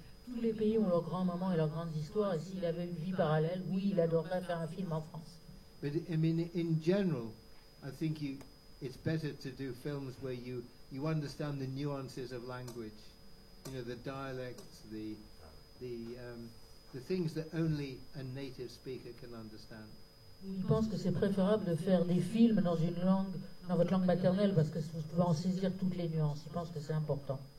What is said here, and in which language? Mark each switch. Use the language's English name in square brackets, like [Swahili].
[French] Tous les pays ont leurs grands moments et leurs grandes histoires, et s'il avait une vie parallèle, oui, il adorerait faire un film en France. [English] But I mean, in general, I think it's better to do films where you understand the nuances of language, you know, the dialects, the things that only a native speaker can understand. [French] Je pense que c'est préférable de faire des films dans une langue, dans votre langue maternelle, parce que vous pouvez en saisir toutes les nuances. Je pense que c'est important.